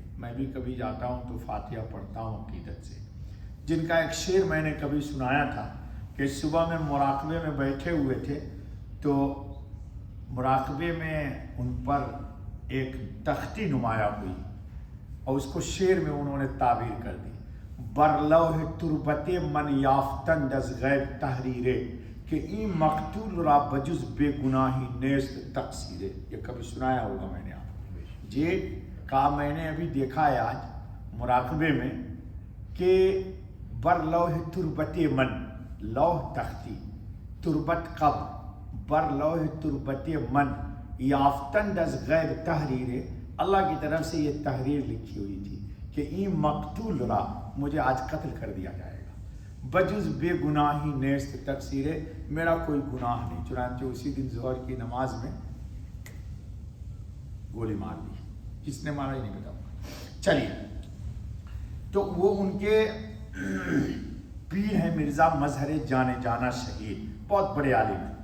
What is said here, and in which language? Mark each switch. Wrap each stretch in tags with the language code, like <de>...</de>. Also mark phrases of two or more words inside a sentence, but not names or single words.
<ur>میں بھی کبھی جاتا ہوں تو فاتحہ پڑھتا ہوں عقیدت سے۔ جن کا ایک شعر میں نے کبھی سنایا تھا کہ صبح میں مراقبے میں بیٹھے ہوئے تھے تو مراقبے میں ان پر ایک تختی نمایاں ہوئی، اور اس کو شعر میں انہوں نے تعبیر کر دی،</ur> <fa>بر لوح تربت من یافتند از غیب تحریرے کہ این مقتول را بجز بے گناہی نیست تقصیرے۔</fa> <ur>یہ کبھی سنایا ہوگا میں نے آپ کو جی۔ کہا میں نے ابھی دیکھا ہے آج مراقبے میں کہ</ur> <fa>بر لوح تربت من،</fa> <ur>لوح تختی، تربت قبر،</ur> <fa>بر لوح تربت من یافتند از غیب تحریرے،</fa> <ur>اللہ کی طرف سے یہ تحریر لکھی ہوئی تھی کہ</ur> <fa>این مقتول را،</fa> <ur>مجھے آج قتل کر دیا جائے گا۔</ur> <fa>بجز بے گناہی نیست تقصیر ہے،</fa> <ur>میرا کوئی گناہ نہیں. چنانچہ اسی دن ظہر کی نماز میں گولی مار دی. کس نے مارا یہ نہیں بتاؤں. چلیے، تو وہ ان کے پیر ہیں مرزا مظہر جانے جانا شہید، بہت بڑے عالم ہیں.</ur>